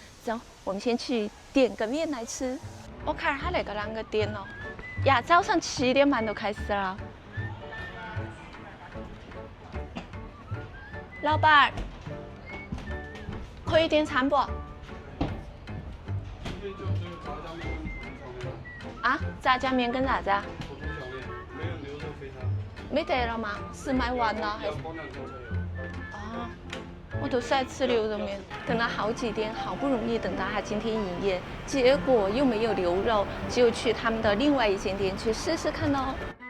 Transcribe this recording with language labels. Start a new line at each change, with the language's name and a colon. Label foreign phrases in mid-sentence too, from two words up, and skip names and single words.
Chinese: 走，我們先去點個麵來吃。我看他那個啷個店哦，呀，早上7點半就開始了。老闆，可以點餐不？啊，炸醬麵跟啥子啊？没有牛肉肥肠。沒得了嗎？是賣完了還是？要包2周才有。哦。我都是爱吃牛肉面，等了好几天，好不容易等到他今天营业，結果又沒有牛肉，就去他們的另外一間店去試試看嘍。